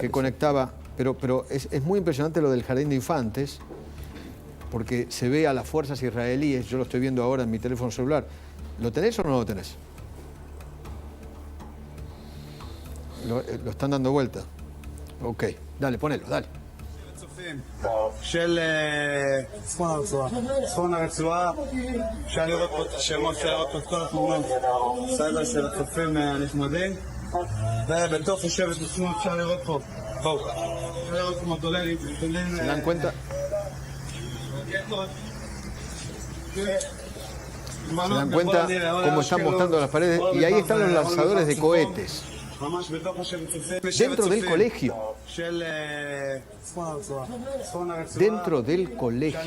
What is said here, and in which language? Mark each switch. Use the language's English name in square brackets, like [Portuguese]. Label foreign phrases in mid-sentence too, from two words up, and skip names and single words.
[Spanish] que conectaba, pero es muy impresionante lo del jardín de infantes, porque se ve a las fuerzas israelíes, yo lo estoy viendo ahora en mi teléfono celular. ¿Lo tenés o no lo tenés? Lo están dando vuelta. Ok, dale, ponelo, dale. [Hebrew] של צפון הרצועה, אפשר לראות פה את השמות, אפשר לראות פה את כל התמונות סייבר של הצופים הנחמדים, ובתוך השבט עצמו אפשר לראות פה, בואו, אפשר לראות פה מוטוללים, [Spanish] ¿Se dan cuenta? ¿Se dan cuenta cómo están mostrando las paredes? Y ahí están los lanzadores de cohetes. Dentro del colegio. Dentro del colegio.